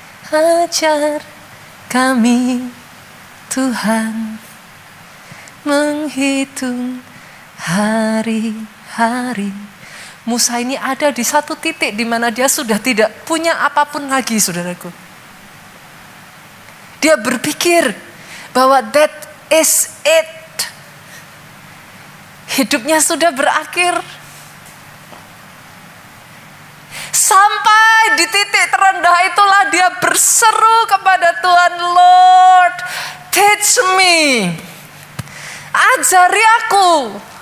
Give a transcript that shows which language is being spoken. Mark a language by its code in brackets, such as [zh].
[id] Ajar kami, Tuhan, menghitung hari-hari. Musa ini ada di satu titik di mana dia sudah tidak punya apapun lagi, saudaraku. Dia berpikir bahwa [en] that is it. [id] Hidupnya sudah berakhir. Sampai di titik terendah itulah dia berseru kepada Tuhan, [en] Lord, teach me. [id] Ajari aku